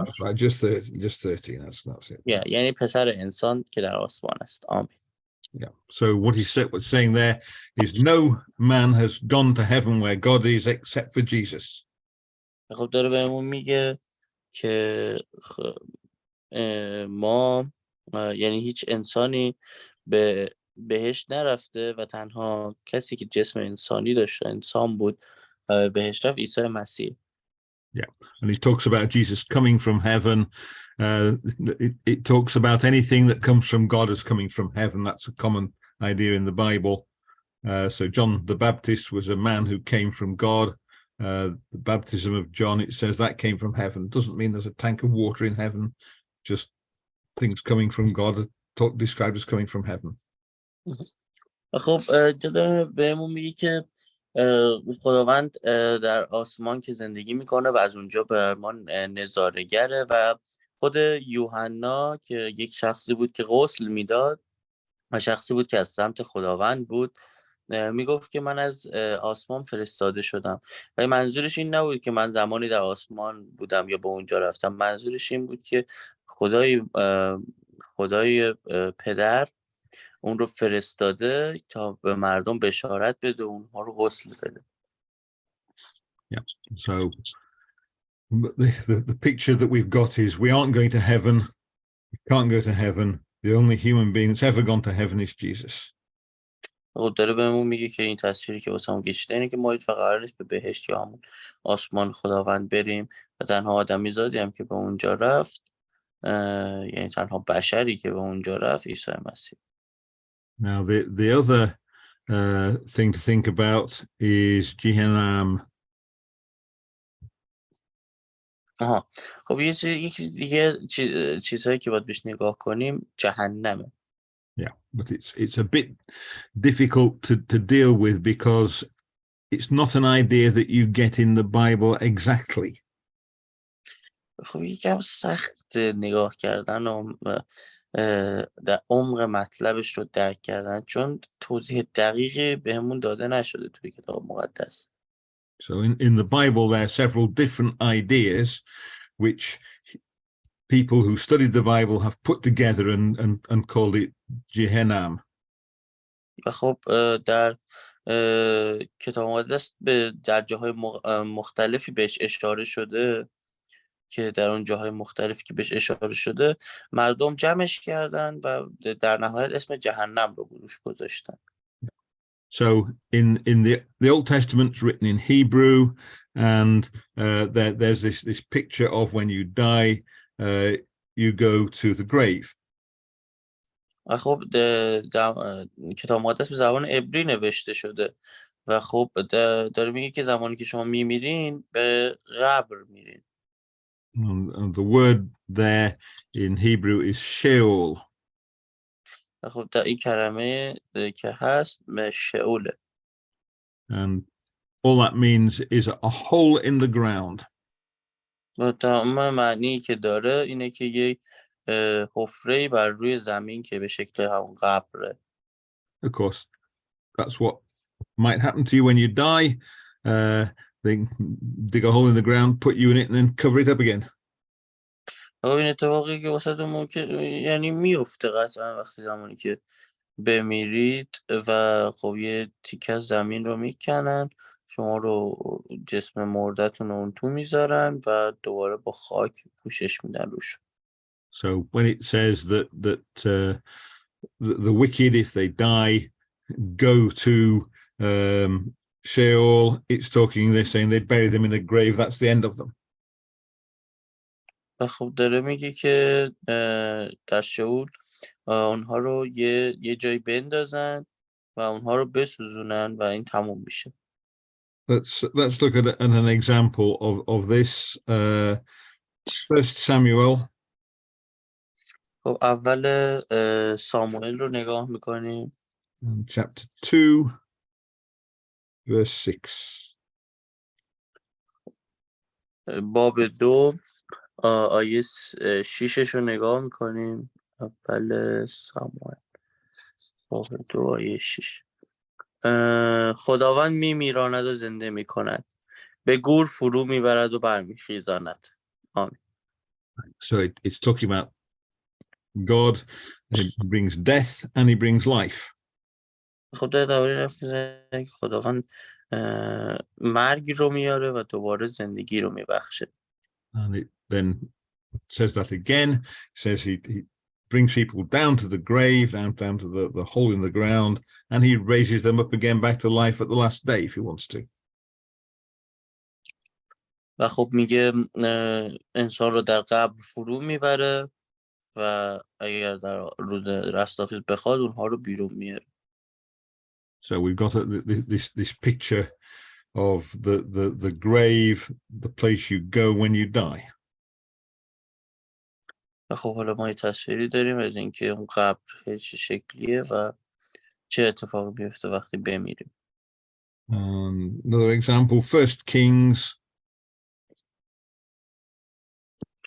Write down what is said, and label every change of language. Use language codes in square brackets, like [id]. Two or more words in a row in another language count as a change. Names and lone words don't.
[en] That's right, just 13. That's it. Yeah, [fa] یعنی پسر انسان که در آسمان است. آمین. [en] Yeah. So what he's saying there is no man has gone to heaven where God is except for Jesus. [fa] خب داره بهمون میگه که ما یعنی هیچ انسانی به بهشت نرفته و تنها کسی که جسم انسانی داشته، انسان بود، بهشت رفت، عیسی مسیح. [en] Yeah, and he talks about Jesus coming from heaven. It talks about anything that comes from God as coming from heaven. That's a common idea in the Bible. So John the Baptist was a man who came from God. The baptism of John, it says that came from heaven. It doesn't mean there's a tank of water in heaven. Just things coming from God, described as coming from heaven. [fa] خب جدا بهمون میگه که خداوند در آسمان که زندگی میکنه و از اونجا به ما نظاره‌گره و خود یوحنا که یک شخصی بود که غسل میداد و شخصی بود که از سمت خداوند بود، میگفت که من از آسمان فرستاده شدم. و منظورش این نبود که من زمانی در آسمان بودم یا به اونجا رفتم. منظورش این بود که خدای پدر اون رو فرستاده تا به مردم بشارت بده و اونها رو غسل بده. [en] Yeah. So the picture that we've got is we aren't going to heaven. We can't go to heaven. The only human being that's ever gone to heaven is Jesus. [fa] خب داره بهمون میگه که این تصویری که واسه هم کشیده اینه که ما هیچ وقت قرار نیست به بهشت یا همون آسمان خداوند بریم و تنها آدمی زادی هم که به اونجا رفت، یعنی تنها بشری که به اونجا رفت، عیسی مسیح. [en] Now the other thing to think about is جهنم. [fa] خب یکی دیگه چیزهایی که باید بهش نگاه کنیم جهنمه. [en] Yeah, but it's a bit difficult to deal with because it's not an idea that you get in the Bible exactly. [fa] خب یکم سخت نگاه کردن و در عمق مطلبش رو درک کردن چون توضیح دقیقی بهمون داده نشده توی کتاب مقدس. [en] So in the Bible there are several different ideas which people who studied the Bible have put together and called it جهنم. [fa] و خب در کتاب مقدس در جاهای مختلفی بهش اشاره شده که در اون جاهای مختلفی که بهش اشاره شده مردم جمعش کردن و در نهایت اسم جهنم رو روش گذاشتن. [en] So in the Old Testament it's written in Hebrew and there's this picture of when you die you go to the grave. [fa] خب کتاب مقدس به زبان عبری نوشته شده و خب داره میگه که زمانی که شما میمیرین به قبر میرین. [en] And the word there in Hebrew is Sheol. [fa] خب این کلمه که هست شئوله. [en] And all that means is a hole in the ground. [fa] و تمام معنی که داره اینه که یک حفره‌ای بر روی زمین که به شکل همون قبره. [en] Of course, that's what might happen to you when you die. They dig a hole in the ground, put you in it, and then cover it up again. [fa] این اتفاقی که واسه ممکن یعنی میفته قطعا وقتی زمانی که بمیرید و خب یه تیکه از زمین رو میکنن، شما رو جسم مردتون رو اون تو میذارن و دوباره با خاک پوشش میدن روش. [en] So when it says that the wicked, if they die, go to Sheol, it's talking, they're saying they'd bury them in a grave. That's the end of them. [fa] و خب داره میگه که در شئول اونها رو یه جایی بندازن و اونها رو بسوزونن و این تموم میشه. [en] Let's look at an example of this. First Samuel. [fa] خب اول ساموئل رو نگاه میکنیم. [en] Chapter 2, verse 6. [fa] باب 2 آیه 6 رو نگاه میکنیم. اول ساموئل باب 2 آیه 6. خداوند میمیراند و زنده میکند، به گور فرو میبرد و برمیخیزاند. آمین. [en] So it's talking about God. He brings death and he brings life. [fa] خدا درباره رفته که خداوند مرگ رو میاره و دوباره زندگی رو میبخشه. [en] And it then says that again. It says he brings people down to the grave, down to the hole in the ground, and he raises them up again back to life at the last day if he wants to. [fa] و خب میگه انسان رو در قبر فرو میبره و اگر در روز رستاخیز بخواد اونها رو بیرون میاره. [en] So we've got this picture of the grave, the place you go when you die. [fa] و خب حالا ما یه تصویری داریم از اینکه اون قبر چه شکلیه و چه اتفاقی میفته وقتی بمیریم. [en] Another example, First Kings.